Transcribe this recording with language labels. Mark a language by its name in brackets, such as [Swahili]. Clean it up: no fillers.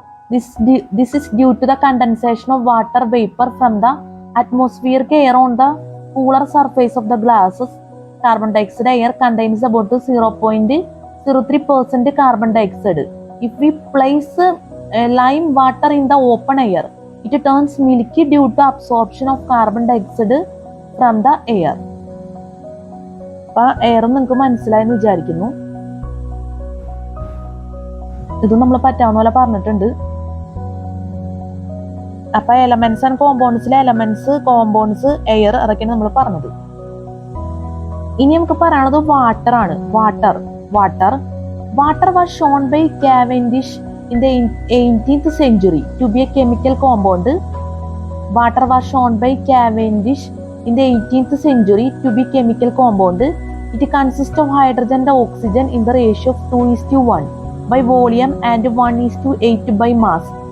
[English] This is due to the condensation of water vapor from the atmospheric air on the cooler surface of the glasses. Carbon dioxide air contains about 0.03% carbon dioxide. If we place lime water in the open air, it turns milky due to absorption of carbon dioxide from the air. [Malayalam] അപ്പോൾ air നിങ്ങൾക്ക് മനസ്സിലായെന്ന് വിചാരിക്കുന്നു. ഇത് നമ്മൾ പറ്റാവുന്ന പോലെ പറഞ്ഞിട്ടുണ്ട്. അപ്പൊ എലമെന്റ്സ് ആൻഡ് കോമ്പൗണ്ട്സിലെ കോമ്പൗണ്ട്സ് എയർ അതൊക്കെയാണ് നമ്മൾ പറഞ്ഞത്. ഇനി നമുക്ക് പറയാനുള്ളത് വാട്ടർ ആണ്. [English] Water was shown by Cavendish in the 18th century to be a chemical compound. Water was shown by Cavendish in the 18th century to be chemical compound. It consists of hydrogen and oxygen in the ratio of 2:1 by volume and 1:8 by mass.